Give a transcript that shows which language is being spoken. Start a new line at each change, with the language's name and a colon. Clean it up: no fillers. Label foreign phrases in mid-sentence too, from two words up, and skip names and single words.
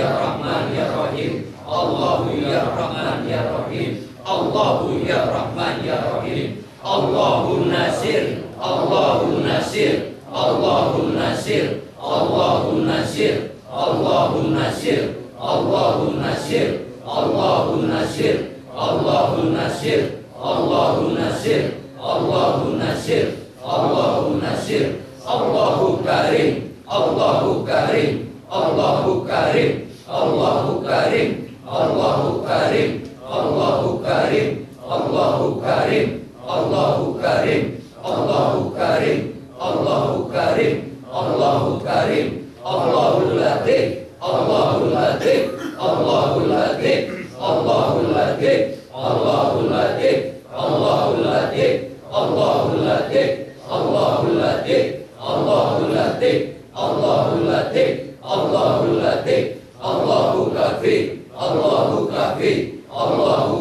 Arabic: رحمن يا رحيم الله يا رحمن يا رحيم الله يا رحمن يا رحيم الله ناصر الله ناصر الله ناصر الله ناصر الله ناصر الله ناصر الله ناصر الله ناصر الله ناصر الله ناصر الله ناصر الله كريم الله كريم الله كريم الله كريم الله كريم الله كريم الله كريم الله كريم الله كريم الله كريم الله كريم الله لطيف الله لطيف الله لطيف الله لطيف الله لطيف الله لطيف الله لطيف الله لطيف الله لطيف الله لطيف الله لطيف الله كافي الله كافي الله